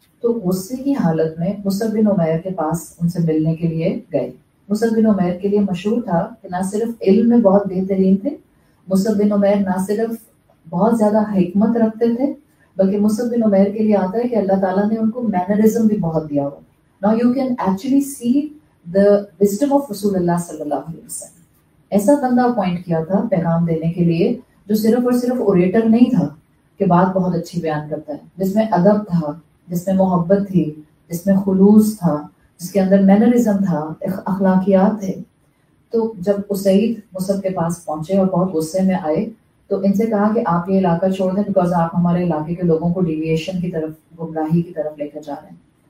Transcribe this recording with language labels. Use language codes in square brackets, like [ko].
[ur] تو غصے کی حالت میں مصعب بن عمیر کے پاس ان سے ملنے کے لیے گئے. مصعب بن عمیر کے لیے مشہور تھا کہ نہ صرف علم میں بہت بہترین تھے, مصعب بن عمیر نہ صرف بہت زیادہ حکمت رکھتے تھے, بلکہ مصعب بن عمیر کے لیے آتا ہے کہ اللہ تعالیٰ نے ان کو مینرزم بھی بہت دیا ہوا. [en] Now you can actually see the wisdom of رسول اللہ صلی اللہ علیہ وسلم. [ur] ایسا بندہ اپوائنٹ کیا تھا پیغام دینے کے لیے جو صرف اور صرف اوریٹر نہیں تھا کہ بات بہت اچھی بیان کرتا ہے, جس میں ادب تھا, جس میں محبت تھی, جس میں خلوص تھا, جس کے اندر مینرزم تھا, اخلاقیات تھے. تو جب اسید مصعب کے پاس پہنچے اور بہت غصے میں آئے تو ان سے کہا کہ آپ یہ علاقہ چھوڑ دیں, بیکاز آپ ہمارے علاقے کے لوگوں کو ڈیویشن کی طرف, گمراہی کی طرف لے کر جا رہے ہیں.